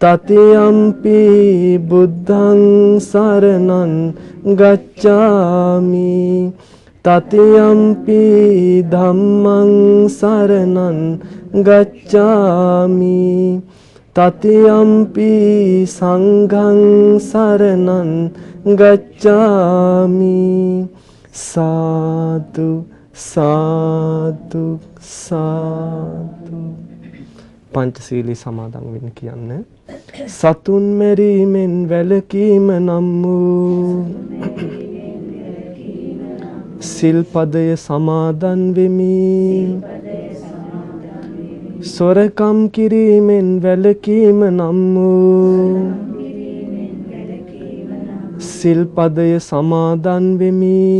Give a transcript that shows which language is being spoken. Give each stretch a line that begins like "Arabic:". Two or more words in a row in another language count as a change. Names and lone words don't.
Pali: တိယံ පි බුද්ධං සරණං ගච්ඡාමි තතියම්පි ධම්මං සරණං ගච්ඡාමි තතියම්පි සංඝං සරණං ගච්ඡාමි සාදු සාදු සාදු.
Sinhala: පංචශීලී සමාදන් වෙන්න කියන්නේ සතුන් මෙරීමෙන් වැළකීම නම් වූ සිල්පදය සමාදන් වෙමි. සොරකම් කිරීමෙන් වැළකීම නම් වූ සිල්පදය සමාදන් වෙමි.